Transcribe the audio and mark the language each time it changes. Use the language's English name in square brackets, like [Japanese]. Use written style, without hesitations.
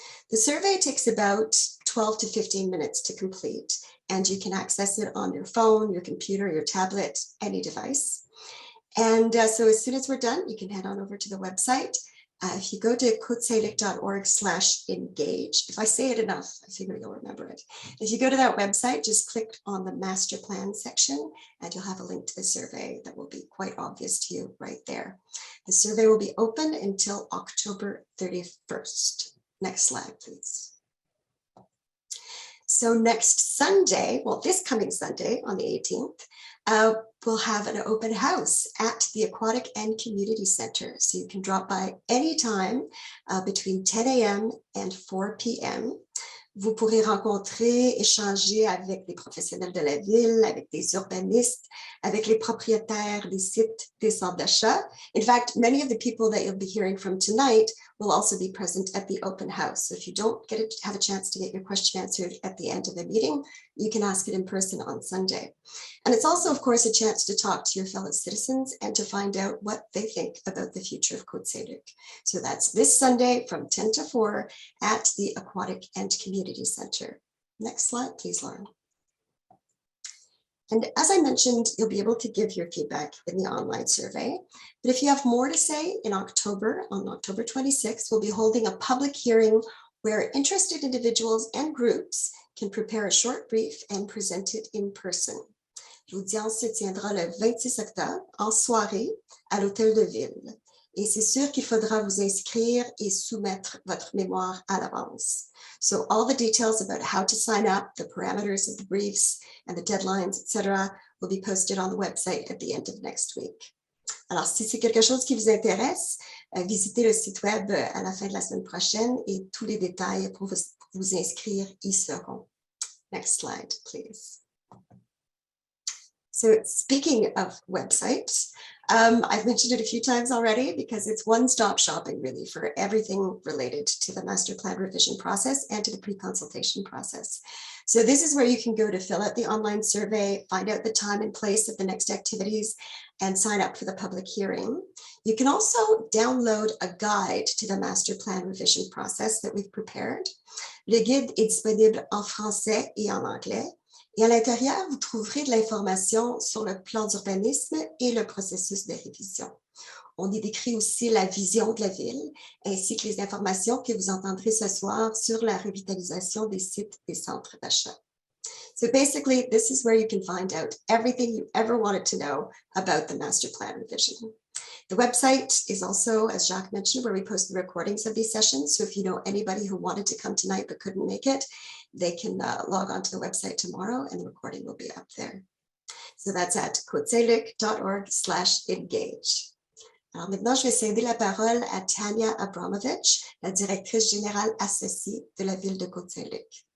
[English] The survey takes about 12 to 15 minutes to complete, and you can access it on your phone, your computer, your tablet, any device. And so as soon as we're done, you can head on over to the website. If you go to cotesaintluc.org/engage, if I say it enough, I figure you'll remember it. If you go to that website, just click on the master plan section, and you'll have a link to the survey that will be quite obvious to you right there. The survey will be open until October 31st. Next slide, please. So next Sunday, well, this coming Sunday on the 18th, we'll have an open house at the Aquatic and Community Center. So you can drop by anytime between 10 a.m. and 4 p.m. [French] Vous pourrez rencontrer, échanger avec les professionnels de la ville, avec des urbanistes, avec les propriétaires des sites, des centres d'achat. [English] In fact, many of the people that you'll be hearing from tonight will also be present at the open house. So if you don't have a chance to get your question answered at the end of the meeting, you can ask it in person on Sunday. And it's also, of course, a chance to talk to your fellow citizens and to find out what they think about the future of Côte Saint-Luc. So that's this Sunday from 10 to 4 at the Aquatic and Community Center. Next slide, please, Lauren. And as I mentioned, you'll be able to give your feedback in the online survey. But if you have more to say in October, on October 26th, we'll be holding a public hearing where interested individuals and groups can prepare a short brief and present it in person. [French] L'audience se tiendra le 26 octobre en soirée à l'hôtel de ville. Et c'est sûr qu'il faudra vous inscrire et soumettre votre mémoire à l'avance. [English] So all the details about how to sign up, the parameters of the briefs and the deadlines, etc., will be posted on the website at the end of next week. [French] Alors, si c'est quelque chose qui vous intéresse, visitez le site web à la fin de la semaine prochaine et tous les détails pour vous inscrire y seront. [English] Next slide, please. So speaking of websites, I've mentioned it a few times already because it's one-stop shopping really for everything related to the master plan revision process and to the pre-consultation process. So this is where you can go to fill out the online survey, find out the time and place of the next activities, and sign up for the public hearing. You can also download a guide to the master plan revision process that we've prepared. [French] Le guide est disponible en français et en anglais. Et à l'intérieur, vous trouverez de l'information sur le plan d'urbanisme et le processus de révision. On y décrit aussi la vision de la ville, ainsi que les informations que vous entendrez ce soir sur la revitalisation des sites des centres d'achat. [English] So basically, this is where you can find out everything you ever wanted to know about the master plan revision. The website is also, as Jacques mentioned, where we post the recordings of these sessions. So if you know anybody who wanted to come tonight but couldn't make it, they can log on to the website tomorrow and the recording will be up there. So that's at côtesaintluc.org/engage. [French] Alors maintenant, je vais céder la parole à Tanya Abramovich, la directrice générale associée de la ville de Côte Saint-Luc.